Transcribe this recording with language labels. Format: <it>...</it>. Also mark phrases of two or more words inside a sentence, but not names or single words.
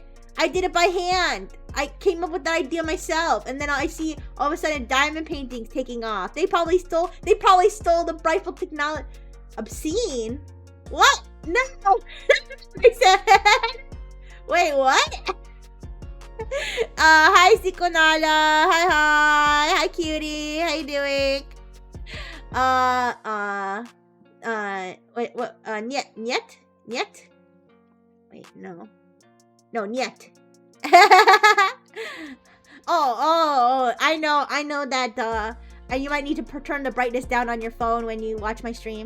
<en>I did it by hand. I came up with the idea myself, and then I see all of a sudden diamond paintings taking off. They probably stole the Brightful Technology. Obscene? What? No! I said... Wait, what? Hi, Sikonala. Hi. Hi, cutie. How you doing? Wait, what? Niet? Wait, no. No, niet. Oh, I know that, you might need to turn the brightness down on your phone when you watch my stream.</en>